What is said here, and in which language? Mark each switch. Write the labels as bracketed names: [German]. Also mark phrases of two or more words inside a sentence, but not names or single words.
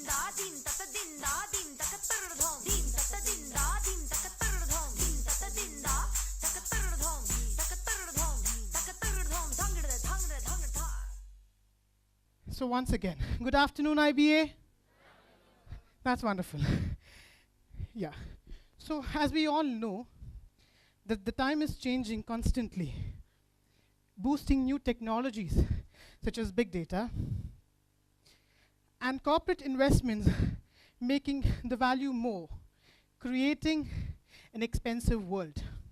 [English] din tata dinda din takatturdhom din tata dinda din takatturdhom din tata dinda takatturdhom takatturdhom takatturdhom thangde thangde thangde. So once again, good afternoon, IBA. That's wonderful. Yeah. So as we all know, that the time is changing constantly, boosting new technologies such as big data, and corporate investments making the value more, creating an expensive world.